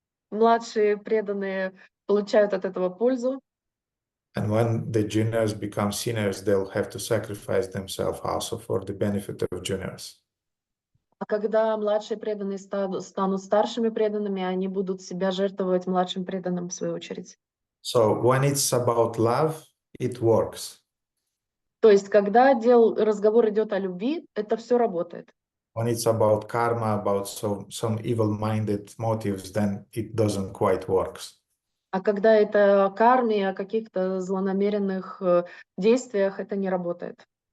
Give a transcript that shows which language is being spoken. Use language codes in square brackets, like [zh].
[ru] младшие преданные получают от этого пользу. [en] And when the juniors become seniors, they'll have to sacrifice themselves also for the benefit of juniors. [ru] А когда младшие преданные станут старшими преданными, они будут себя жертвовать младшим преданным в свою очередь. [en] So when it's about love, it works. [ru] То есть, когда разговор идет о любви, это все работает. [en] When it's about karma, about some evil-minded motives, then it doesn't quite work. [ru] А когда это о карме, о каких-то злонамеренных действиях, это не работает.